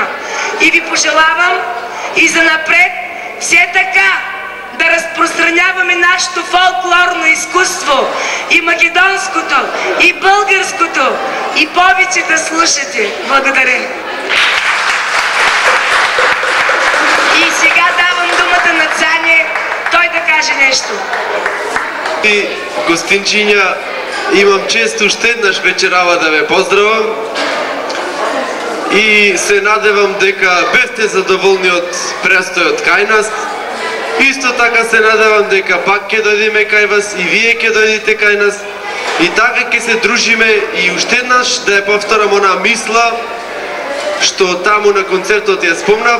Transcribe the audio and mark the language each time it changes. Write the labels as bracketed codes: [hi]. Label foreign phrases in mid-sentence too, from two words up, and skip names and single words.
[bg] И ви пожелавам и занапред все така да разпространяваме нашето фолклорно изкуство, и македонското, и българското, и повече да слушате. Благодаря. И сега давам думата на Цане, той да каже нещо. [mk] И гостинчиња, имам чест уште еднаш вечерава да ве поздравам и се надевам дека бевте задоволни од престојот кај нас. Исто така се надевам дека пак ќе дојдеме кај вас и вие ќе дојдете кај нас и така ќе се дружиме и уште еднаш да ја повторам она мисла што таму на концертот ја спомнав.